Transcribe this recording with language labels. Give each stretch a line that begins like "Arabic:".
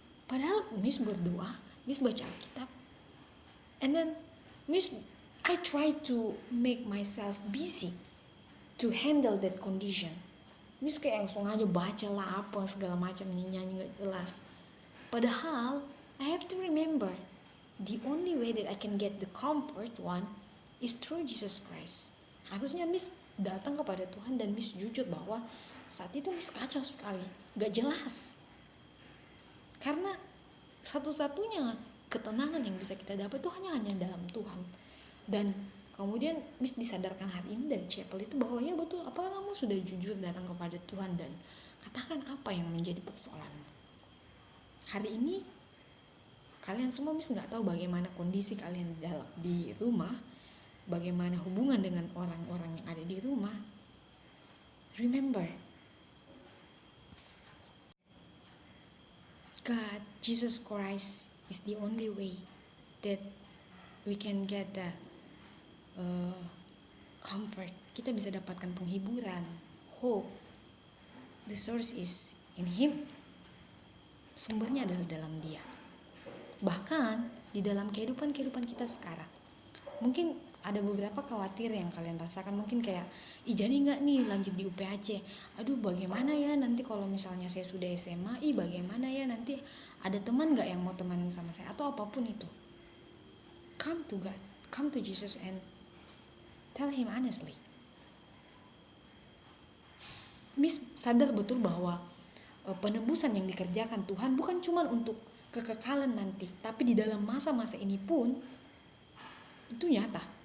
Indonesian: Padahal Miss berdoa, Miss baca Alkitab,
English: and then I try to make myself busy to handle that condition.
Indonesian: Miss kayak langsung aja baca lah apa segala macam, nyanyi nggak jelas.
English: Padahal I have to remember the only way that I can get the comfort one is through Jesus Christ.
Indonesian: Harusnya Miss datang kepada Tuhan dan Miss jujur bahwa saat itu Miss kacau sekali, nggak jelas. Karena satu-satunya ketenangan yang bisa kita dapat itu hanya dalam Tuhan. Dan kemudian Miss disadarkan hari ini dari chapel itu bahwa ya betul, apakah kamu sudah jujur datang kepada Tuhan dan katakan apa yang menjadi persoalanmu. Hari ini kalian semua Miss nggak tahu bagaimana kondisi kalian di rumah, bagaimana hubungan dengan orang-orang yang ada di rumah.
English: Remember, God, Jesus Christ is the only way that we can get the comfort.
Indonesian: Kita bisa dapatkan penghiburan,
English: hope. The source is in Him.
Indonesian: Sumbernya adalah dalam Dia. Bahkan di dalam kehidupan kita sekarang, mungkin ada beberapa khawatir yang kalian rasakan. Mungkin kayak, jadi nggak nih lanjut di UPHC? Aduh, bagaimana ya nanti kalau misalnya saya sudah SMA? Bagaimana ya nanti ada teman nggak yang mau temenan sama saya? Atau apapun itu.
English: Come to God, come to Jesus and tell Him honestly.
Indonesian: Miss sadar betul bahwa penebusan yang dikerjakan Tuhan bukan cuma untuk kekekalan nanti, tapi di dalam masa-masa ini pun itu nyata.